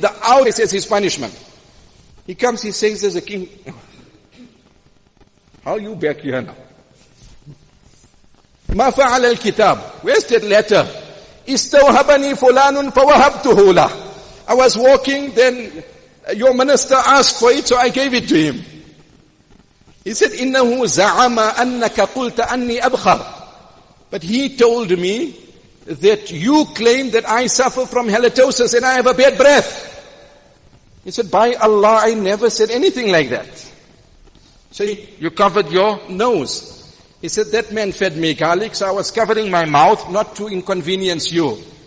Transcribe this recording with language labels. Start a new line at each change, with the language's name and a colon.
English: The hour is his punishment. He comes, he says as a king, how are you back here now?
Arabic: ما فعل الكتاب.
English: Where's that letter?
Arabic: استوهبني فلان فوهبته له.
English: I was walking, then your minister asked for it, so I gave it to him. He said,
Arabic: إنه زعم أنك قلت أني أبخر.
English: But he told me that you claim that I suffer from halitosis and I have a bad breath. He said, by Allah, I never said anything like that. So you covered your nose. He said, that man fed me garlic, so I was covering my mouth not to inconvenience you.